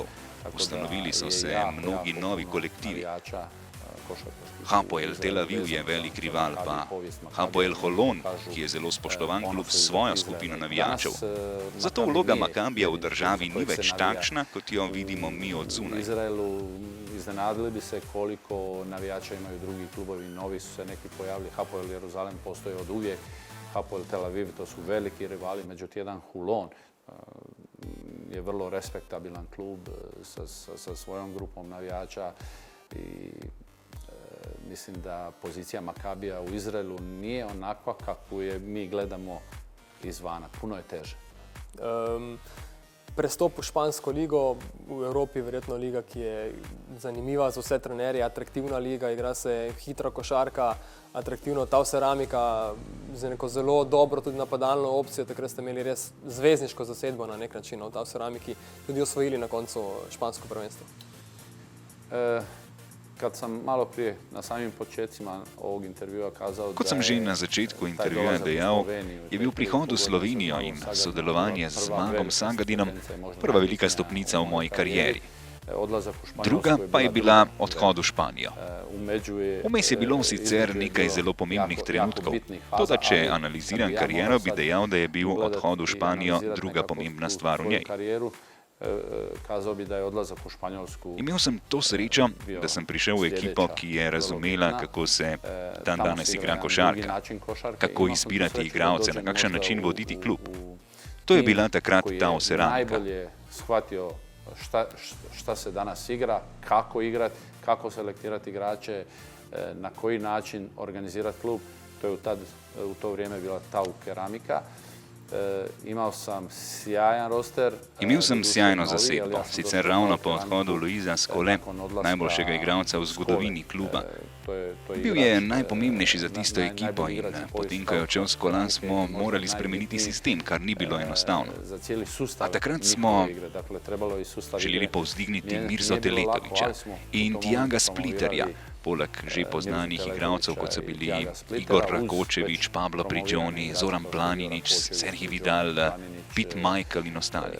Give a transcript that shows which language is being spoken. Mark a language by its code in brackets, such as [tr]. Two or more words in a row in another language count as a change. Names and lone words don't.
[sl] Ustanovili so se mnogi novi kolektivi. Hapoel Tel Aviv je velik rival, pa Hapoel Holon, ki je zelo spoštovan klub s svojo skupino navijačev. Zato vloga Makabija v državi ni več takšna, kot jo vidimo mi od zunaj. [hr] Iznenadili bi se koliko navijača imaju drugi klubovi, novi su se neki pojavili. Hapoel Jeruzalem postoji od uvijek, Hapoel Tel Aviv, to su veliki rivali, međutim jedan Holon je vrlo respektabilan klub sa svojom grupom navijača i mislim da pozicija Makabija u Izraelu nije onakva kakvu je mi gledamo izvana. Puno je teže. [sl] prestop v špansko ligo, v Evropi verjetno liga, ki je zanimiva za vse trenerje, atraktivna liga, igra se hitra košarka, atraktivno Tauceramika z neko zelo dobro tudi napadalno opcijo, takrat ste imeli res zvezdniško zasedbo na nek način v Tauceramiki, tudi osvojili na koncu špansko prvenstvo. [hr] Kad sam malo prije na samim početcima ovog intervjua kazao... [sl] Kot sem že na začetku intervjuja dejal, je bil prihod v Slovenijo in sodelovanje z Zmagom Sagadinom prva velika stopnica v moji karieri. Druga pa je bila odhod v Španijo. Vmes je bilo sicer nekaj zelo pomembnih trenutkov, toda če analiziram kariero, bi dejal, da je bil odhod v Španijo druga pomembna stvar v njej. [hr] Kazao bi da je odlazak v Španjolsku. [sl] Imel sem to srečo, da sem prišel v ekipo, ki je razumela, kako se dan danes igra košarka, kako izbirati igralce, na kakšen način voditi klub. To je bila takrat Tauceramika. [hr] Shvatio šta se danas igra, kako igrati, kako selektirati igrače, na koji način organizirati klub. To je u to vrijeme bila Tauceramika. Imel sam sjajan roster. [sl] Imel sem sjajno zasedbo, sicer ravno po odhodu Luisa Skole, najboljšega igralca v zgodovini kluba. Bil je najpomembnejši za tisto ekipo in potem, ko je odšel Skola, smo morali spremeniti sistem, kar ni bilo enostavno. A takrat smo želeli povzdigniti Mirzo Teletovića in Tiaga Splitterja, poleg že poznanih igralcev, kot so bili Igor Rakočević, Pablo Prigioni, Zoran Planinić, Serhij Vidal, Pete Michael in ostali.